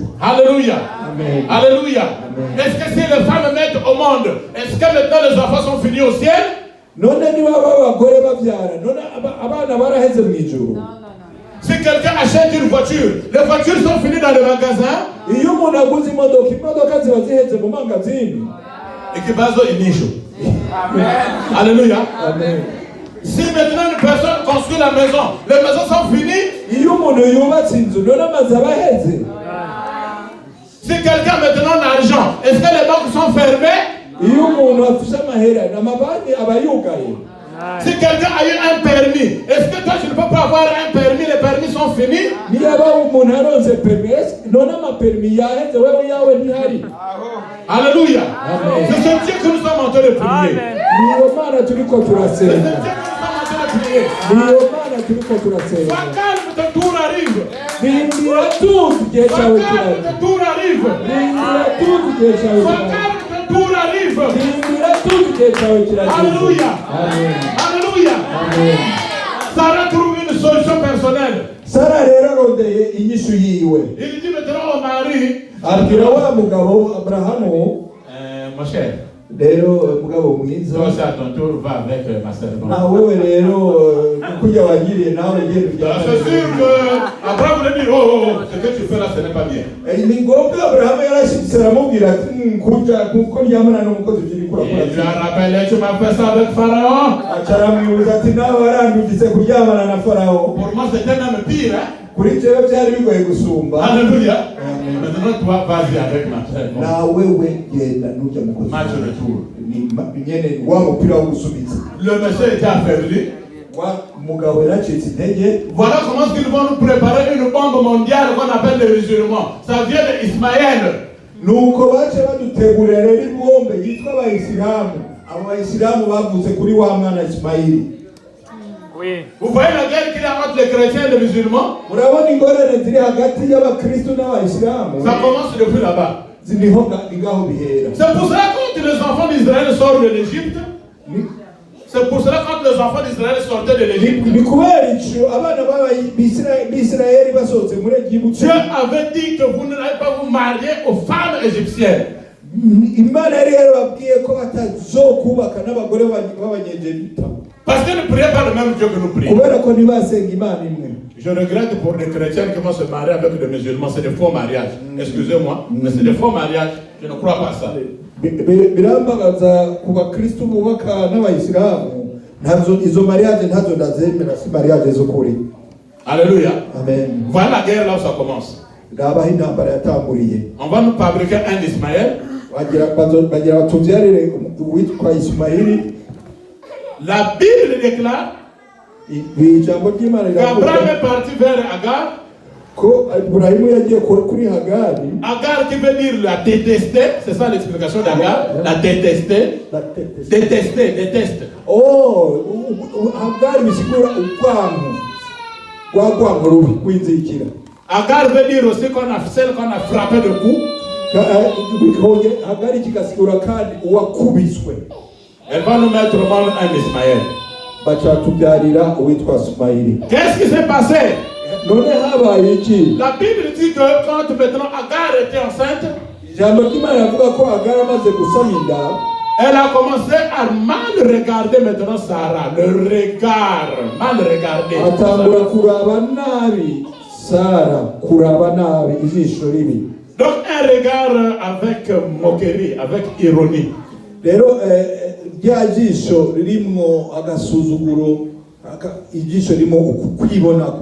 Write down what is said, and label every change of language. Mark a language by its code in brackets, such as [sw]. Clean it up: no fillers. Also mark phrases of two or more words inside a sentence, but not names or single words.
[fr] Alléluia. Amen. Alléluia. Est-ce que si les femmes mettent au monde, est-ce que maintenant les enfants sont finis au ciel? [rn] None niba abagore babyara, none abana baraheze mu ijuru. [fr] Si quelqu'un achète une voiture, les voitures sont finies dans le magasin. [rn] Iyo umuntu aguze imodoka ziba ziheze mu mangazini. Ekibazo inisho. [fr] Alléluia. Amen. Si maintenant une personne construit la maison, les maisons sont finies. [rn] Iyo umuntu yubatse inzu, none amazu aba aheze. [fr] Si quelqu'un maintenant a l'argent, est-ce que les banques sont fermées? [rn] Iyo umuntu afite amahera, n'amabanki aba yugaye. [fr] Si quelqu'un a eu un permis, est-ce que toi tu ne peux pas avoir un permis? Les permis sont finis. [rn] Niba umuntu aronse permis, none amapermi yaheze, wewe yawe ntihari. [fr] Alléluia. Amen. C'est ce Dieu que nous sommes en train de prier. [rn] Niyo Mana turiko [fr] C'est ce Dieu que [rn] turasenga. [fr] nous sommes en train de prier. [rn] Niyo Mana turiko turasenga. [fr] Sois calme, ton tour arrive. [rn] Rindira tuzi igihe [fr] Sois [rn] cyawe [fr] calme, [rn] kirageze. [fr] ton tour arrive. [rn] Rindira tuzi igihe cyawe [fr] Sois [rn] kirageze. [fr] calme, ton tour arrive. [rn] Rindira tuzi igihe cyawe kirageze. [fr] Alléluia. Amen. Alléluia. Amen. Sarah trouve une solution personnelle. [rn] Sara rero arondeye inyishu yiwe. [fr] Il dit maintenant au mari, [rn] Abwira wa mugabo Abrahamu, [fr] mon cher, [rn] rero mugabo mwiza, [fr] toi aussi à ton tour, va avec ma servante. [rn] wewe rero kujya wagiriye nawe genda [fr] C'est sûr que Abraham voulait dire, oh, ce que tu fais là, ce n'est pas bien. [rn] ni ngombwa Abrahamu yarashitse aramubwira ati kujya kuko ryamana n'umukozi ukiri [fr] Il lui [rn] kurakora. [fr] a rappelé, tu m'as fait ça avec Pharaon. [rn] Acaramwibuza ati nawe warandugitse kuryamana na Farawo. [fr] Pour moi, c'était même pire. Hein? [rn] Kuri jewe byari bigoye gusumba. [fr] Alléluia. Maintenant, toi, vas-y avec ma servante. [rn] Na wewe genda nujya mukozi. [fr] Match retour. [rn] Ni nyene wa mupira wo gusubiza. [fr] Le monsieur était affaibli. [rn] umugabo yaracitse intege. [fr] Voilà comment ils vont nous préparer une bombe mondiale qu'on appelle les musulmans. Ça vient d'Ismaël. [rn] Nuko bace badutegurira rero ibombe yitwa abayisilamu. Abo bayisilamu bavutse kuri wa mwana Ismaili. [fr] Oui. Vous voyez la guerre qu'il y a entre les chrétiens et les musulmans? [rn] Murabona ingorane ziri hagati y'abakristo n'abayisilamu. [fr] Ça commence depuis là-bas. [rn] Ziniho ngaho bihera. [fr] C'est pour cela que quand les enfants d'Israël sortent de l'Égypte, c'est pour cela que quand les enfants d'Israël sortaient de l'Égypte, [rn] Ni kubera ico abana b'Israeli basohotse muri Egiputa. [fr] Dieu avait dit que vous n'allez pas vous marier aux femmes égyptiennes. [rn] Imana yari yarababwiye ko batazokubaka n'abagore b'abanyegiputa. [fr] Parce qu'ils ne priaient pas le même Dieu que nous prions. [rn] Kubera ko ntibasenga Imana imwe. [fr] Je regrette pour les chrétiens qui vont se marier avec des musulmans, c'est des faux mariages. Excusez-moi, mais c'est des faux mariages. Je ne crois pas ça. [rn] Birambagaza ku bakristo bubaka n'abayisilamu ntazo izo mariage ntazo ndazemera, si mariage z'ukuri. [fr] Alléluia. Amen. Voilà la guerre là où ça commence. [rn] Ndabaho intambara yatanguriye. [fr] On va nous fabriquer un Ismaël. [rn] bagira batubyarire uwitwa Ismaili. [fr] La Bible déclare [rn] ijambo ry'Imana [fr] qu'Abraham est parti vers Agar. [rn] ko Ibrahimu yagiye kuri Hagari. [fr] Agar qui veut dire la détester, c'est ça l'explication d'Agar. La détester. Déteste. [rn] Oh, Hagari bisigura urwango rubi kwinzikira. [fr] Agar veut dire aussi celle qu'on a frappé de coups. [rn] Hagari kigasigura kandi uwakubiswe. [fr] Elle va nous mettre au monde un Ismaël. [rn] Bacatubyarira uwitwa Ismaili. [fr] Qu'est-ce qui s'est passé? [rn] None habaye iki? [fr] La Bible dit que quand maintenant Agar était enceinte, [rn] Ijambo ry'Imana rivuga ko Hagari amaze gusama inda, [fr] elle a commencé à mal regarder maintenant Sarah. Le regard, mal regarder. [rn] atangura kuraba nabi Sara, kuraba nabi ijisho ribi. [fr] Donc un regard avec moquerie, avec ironie. [rn] Rero rya jisho ririmo agasuzuguro, ijisho ririmo ukwibonako.